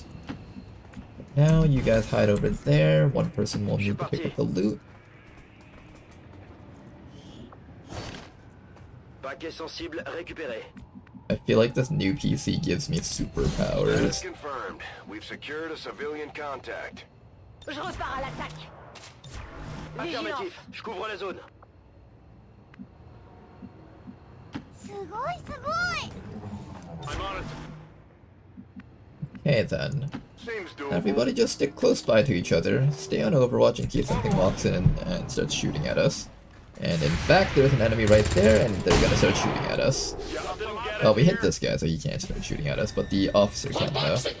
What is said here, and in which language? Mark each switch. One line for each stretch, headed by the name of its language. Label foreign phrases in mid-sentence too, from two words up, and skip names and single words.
English: Now you guys hide over there, one person will need to pick up the loot. I feel like this new PC gives me superpowers. Confirmed. We've secured a civilian contact.
French: Je repars à l'attaque. Affirmatif, je couvre la zone.
Japanese: すごいすごい。
English: I'm on it. Okay then. Seems doable. Everybody just stick close by to each other, stay on Overwatch in case something walks in and starts shooting at us. And in fact, there's an enemy right there, and they're gonna start shooting at us. Well, we hit this guy, so he can't start shooting at us, but the officer can though.